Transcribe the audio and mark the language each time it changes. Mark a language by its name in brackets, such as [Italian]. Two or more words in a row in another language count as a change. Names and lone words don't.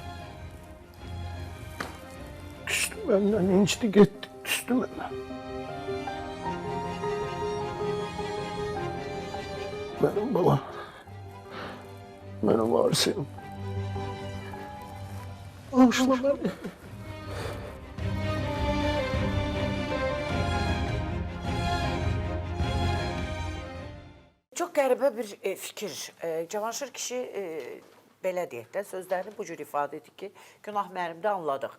[Turkish] Küstü benden, incidi gitti, küstü benden. Benim babam, benim varisiyim. Bağışla beni. [Azerbaijani] Çox qəribə bir fikir. Cavanşir kişi belə deyək də, sözlərini bu cür ifadə edir ki, günah mənimdə anladıq.